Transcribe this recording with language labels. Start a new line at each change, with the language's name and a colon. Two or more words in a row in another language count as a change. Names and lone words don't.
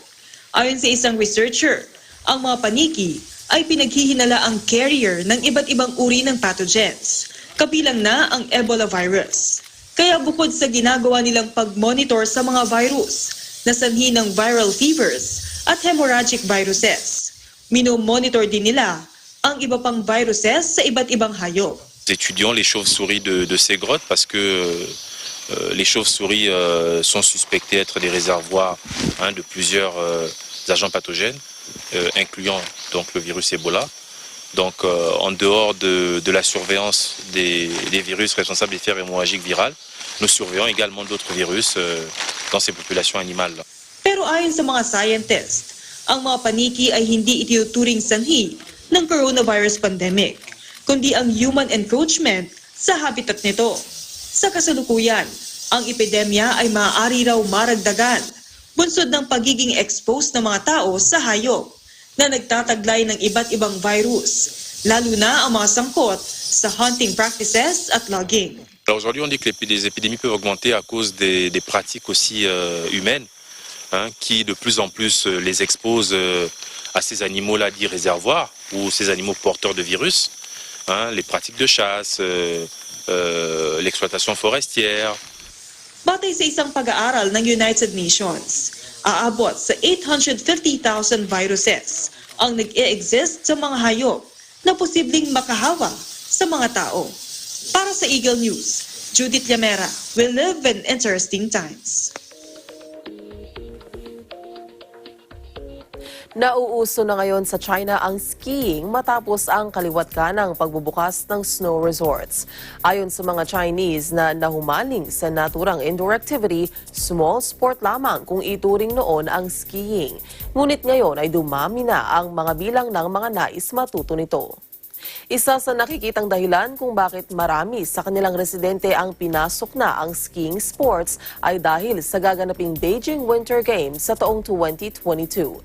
Filipino: Ayon sa isang researcher, ang mga paniki ay pinaghihinala ang carrier ng iba't ibang uri ng pathogens. Kabilang na ang Ebola virus. Kaya bukod sa ginagawa nilang pag-monitor sa mga virus na sanhi ng
English: viral fevers
Filipino: at
English: hemorrhagic viruses,
Filipino: minomonitor din nila ang iba pang viruses sa iba't ibang hayop.
French: Étudions les chauves-souris de ces grottes parce que les chauves-souris sont suspectées être des réservoirs de plusieurs agents pathogènes, incluant donc le virus Ebola. Donc en dehors de la surveillance des virus responsables des fièvres hémorragiques virales, nous surveillons également d'autres virus dans ces populations animales.
Filipino: Pero ayon sa mga scientists, ang mga paniki ay hindi itinuturing sanhi ng
English: coronavirus pandemic,
Filipino: kundi ang
English: human encroachment
Filipino: sa habitat nito. Sa kasalukuyan, ang epidemya ay maaari raw maragdagan, bunsod ng pagiging exposed ng mga tao sa hayop na nagtataglay ng iba't ibang virus, lalo na ang mga sangkot sa
English: hunting practices
Filipino: at logging.
French: Alors aujourd'hui, on dit que les épidémies peuvent augmenter à cause des pratiques aussi humaines, qui de plus en plus les exposent à ces animaux-là dits réservoirs ou ces animaux porteurs de virus, les pratiques de chasse, l'exploitation forestière.
Filipino: Batay sa isang pag-aaral ng United Nations, aabot sa 850,000 viruses ang nag-e-exist sa mga hayop na posibleng makahawa sa mga tao. Para sa Eagle News, Judith Llamera,
English: we live in interesting times.
Filipino: Nauuso na ngayon sa China ang skiing matapos ang kaliwat kanang pagbubukas ng
English: snow resorts.
Filipino: Ayon sa mga Chinese na nahumaling sa naturang
English: indoor activity, small sport
Filipino: lamang kung ituring noon ang skiing. Ngunit ngayon ay dumami na ang mga bilang ng mga nais matuto nito. Isa sa nakikitang dahilan kung bakit marami sa kanilang residente ang pinasok na ang
English: skiing sports
Filipino: ay dahil sa gaganaping Beijing Winter Games sa taong 2022.